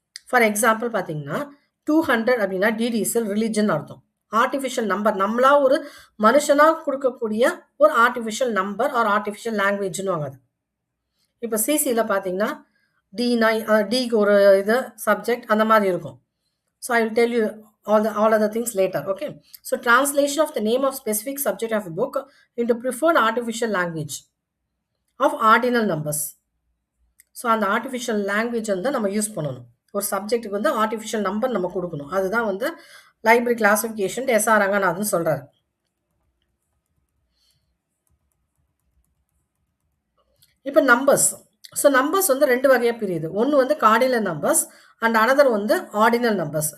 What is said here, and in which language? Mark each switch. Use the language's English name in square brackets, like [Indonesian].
[Tamil] For example பார்த்தீங்கன்னா 200 அப்படின்னா டிடிஎஸ்எல் religion அர்த்தம். ஆர்டிஃபிஷியல் நம்பர், நம்மளா ஒரு மனுஷனாக கொடுக்கக்கூடிய ஒரு ஆர்டிஃபிஷியல் நம்பர் ஆர் ஆர்டிஃபிஷியல் லாங்குவேஜ்னு வாங்குது. இப்போ சிசியில் பார்த்தீங்கன்னா டிக்கு ஒரு இது சப்ஜெக்ட் அந்த மாதிரி இருக்கும். [English] So I will tell you all other things later. Okay, so translation of the name of specific subject of a book into preferred artificial language of ordinal numbers. [Tamil] So அந்த ஆர்டிஃபிஷியல் லாங்குவேஜ் வந்து நம்ம use பண்ணணும். ஒரு சப்ஜெக்ட்டுக்கு வந்து artificial number நம்ம கொடுக்கணும். அதுதான் வந்து லைப்ரரி கிளாசிஃபிகேஷன் SR ரங்கநாதன் சொல்கிறாரு. இப்போ நம்பர்ஸ். ஸோ நம்பர்ஸ் வந்து ரெண்டு வகையாக பிரியுது. ஒன்று வந்து கார்டினல் நம்பர்ஸ் அண்ட் அனதர் வந்து ஆர்டினல் நம்பர்ஸ்.